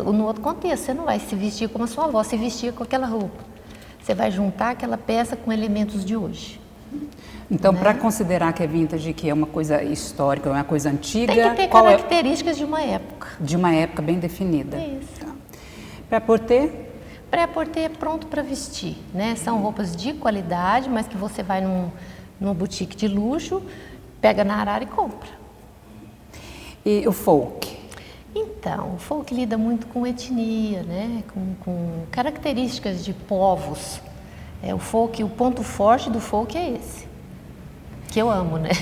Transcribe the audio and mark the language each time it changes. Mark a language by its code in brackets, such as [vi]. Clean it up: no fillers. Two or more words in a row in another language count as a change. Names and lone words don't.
[pt] Você não vai se vestir como a sua avó se vestia com aquela roupa. Você vai juntar aquela peça com elementos de hoje. Então, para considerar que é vintage, que é uma coisa histórica, uma coisa antiga... Tem que ter características de uma época. De uma época bem definida. Isso. Tá. Prêt-à-porter? Prêt-à-porter é pronto para vestir, né? São roupas de qualidade, mas que você vai numa boutique de luxo, pega na arara e compra. E o folk? Então, o folk lida muito com etnia, né? Com características de povos. O folk, o ponto forte do folk é esse, que eu amo, né?